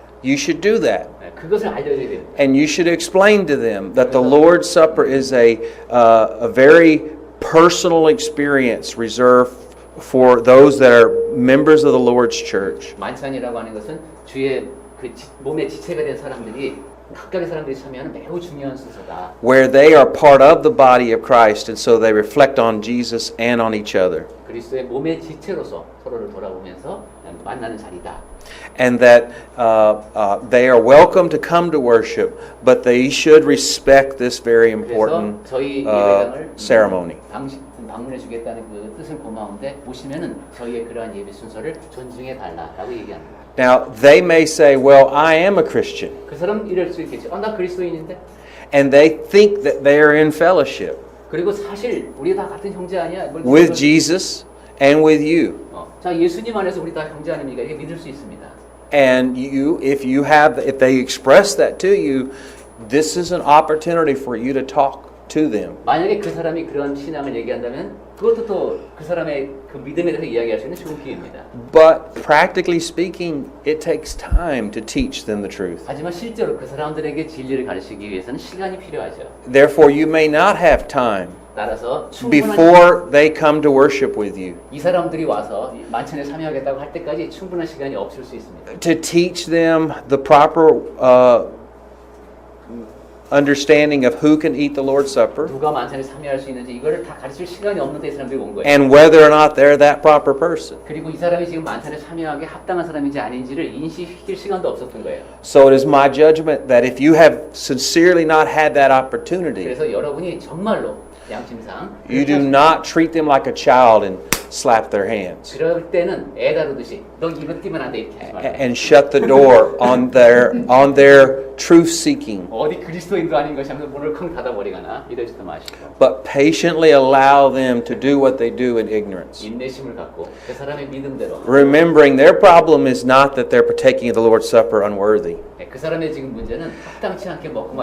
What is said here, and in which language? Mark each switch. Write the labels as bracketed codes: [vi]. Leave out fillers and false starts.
[en] you should do that. [ko] 그것을 알려줘야 돼요. [en] And you should explain to them that the Lord's Supper is a very personal experience reserved for those that are members of the Lord's church. [ko] 만찬이라고 하는 것은 주의 그 몸의 지체가 된 사람들이 각각의 사람들이 참여하는 매우 중요한 순서다. [en] Where they are part of the body of Christ, and so they reflect on Jesus and on each other. [ko] 그리스도의 몸의 지체로서 서로를 돌아보면서 만나는 자리다. [en] And that they are welcome to come to worship, but they should respect this very [ko] 그래서 [en] important [ko] 저희 예배당을 [en] ceremony. [ko] 방문해 주겠다는 그 뜻은 고마운데 오시면은 저희의 그러한 예배 순서를 존중해 달라라고 얘기합니다. [en] Now, they may say, well, I am a Christian. [ko] 그 사람 이럴 수 있겠죠. 나 그리스도인인데. [en] And they think that they are in fellowship [ko] 그리고 사실 우리 다 같은 형제 아니야? [en] with Jesus and with you. [ko] 자, 예수님 안에서 우리 다 형제 아닙니까? 이게 믿을 수 있습니다. [en] And if they express that to you, this is an opportunity for you to talk to them. [ko] 만약에 그 사람이 그런 신앙을 얘기한다면 그것도 또 그 사람의 그 믿음에 대해서 이야기할 수 있는 좋은 기회입니다. [en] But practically speaking, it takes time to teach them the truth. [ko] 하지만 실제로 그 사람들에게 진리를 가르치기 위해서는 시간이 필요하죠. [en] Therefore, you may not have time [ko] 따라서 충분한 [en] before they come to worship with you [ko] 이 사람들이 와서 만찬에 참여하겠다고 할 때까지 충분한 시간이 없을 수 있습니다. [en] to teach them the proper understanding of who can eat the Lord's Supper [ko] 누가 만찬에 참여할 수 있는지 이거를 다 가르칠 시간이 없는데 이 사람들이 온 거예요. [en] and whether or not they're that proper person. [ko] 그리고 이 사람이 지금 만찬에 참여하기에 합당한 사람인지 아닌지를 인식시킬 시간도 없었던 거예요. [en] So it is my judgment that if you have sincerely not had that opportunity, [ko] 그래서 여러분이 정말로 양심상 [en] you do not treat them like a child and slap their hands [ko] 그럴 때는 애 다루듯이 너 이거 뛰면 안 돼 이렇게 하지 말고 [en] and shut the door on their truth seeking, [ko] 어디 그리스도인도 아닌 것이 하면서 문을 쾅 닫아버리거나 이러지도 마시고 [en] but patiently allow them to do what they do in ignorance. [ko] 인내심을 갖고 그 사람의 믿음대로 [en] Remembering their problem is not that they're partaking of the Lord's Supper unworthy. [ko] 그 사람의 지금 문제는 합당치 않게 먹고 마시는